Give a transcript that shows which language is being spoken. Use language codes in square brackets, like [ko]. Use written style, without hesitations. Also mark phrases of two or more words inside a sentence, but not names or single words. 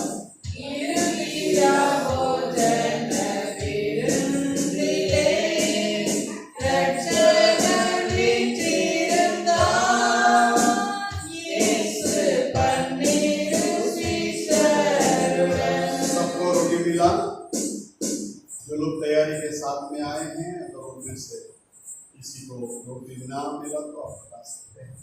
[ta] இருவிரா போஜன விருந்திலே இரட்சகர் வீற்றிருந்தார். இயேசு பன்னிரு சீஷருடன். [hi] सबको रोटी मिला? जो लोग तैयारी के साथ में आए हैं, अगर उनमें से किसी को रोटी ना मिला तो आप बता सकते हैं।